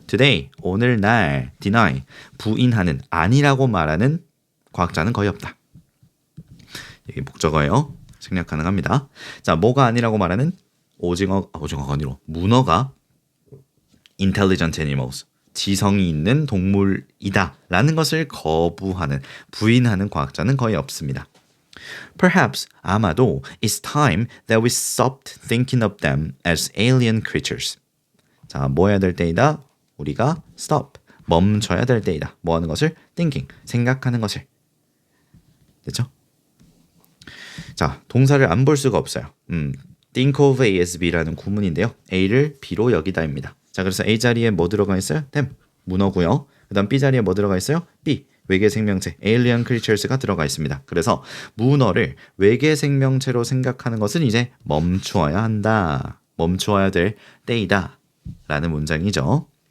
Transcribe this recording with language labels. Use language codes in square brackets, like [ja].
[ko] Today, 오늘날 deny, 부인하는, 아니라고 말하는 과학자는 거의 없다. 이게 목적어예요. 생략 가능합니다. 자, 뭐가 아니라고 말하는? 오징어가 아니라 문어가 [en] intelligent animals, [ko] 지성이 있는 동물이다 라는 것을 거부하는, 부인하는 과학자는 거의 없습니다. [en] Perhaps, [ko] 아마도 [en] it's time that we stopped thinking of them as alien creatures. [ko] 자, 뭐 해야 될 때이다? 우리가 stop, 멈춰야 될 때이다. 뭐 하는 것을? thinking, 생각하는 것을. 됐죠? 자, 동사를 안 볼 수가 없어요. think of A as B라는 구문인데요. A를 B로 여기다입니다. 자, 그래서 A 자리에 뭐 들어가 있어요? them, 문어고요. 그 다음 B 자리에 뭐 들어가 있어요? B, 외계 생명체, [en] alien creatures [ko] 가 들어가 있습니다. 그래서 문어를 외계 생명체로 생각하는 것은 이제 멈추어야 한다. 멈추어야 될 때이다. 라는 문장이죠.